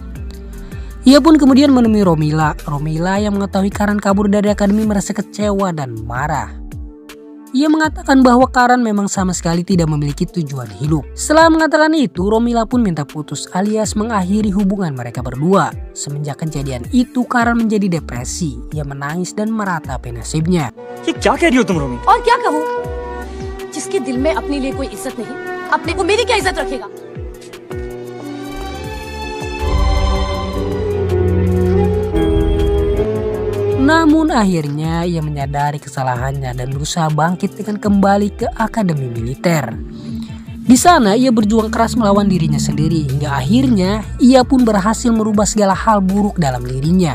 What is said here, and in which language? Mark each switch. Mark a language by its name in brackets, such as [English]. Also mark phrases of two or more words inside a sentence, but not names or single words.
[Indonesian] Ia pun kemudian menemui Romila. Romila yang mengetahui Karan kabur dari akademi merasa kecewa dan marah. Ia mengatakan bahwa Karan memang sama sekali tidak memiliki tujuan hidup. Setelah mengatakan itu, Romila pun minta putus alias mengakhiri hubungan mereka berdua. Semenjak kejadian itu, Karan menjadi depresi. Ia menangis dan meratapi nasibnya. [Hindi] ये क्या कह रही हो तुम रोमी? और क्या कहूँ? जिसके दिल में अपने लिए कोई इज्जत नहीं, अपने को मेरी क्या इज्जत रखेगा? [Indonesian] Namun akhirnya ia menyadari kesalahannya dan berusaha bangkit dengan kembali ke akademi militer. Di sana ia berjuang keras melawan dirinya sendiri hingga akhirnya ia pun berhasil merubah segala hal buruk dalam dirinya.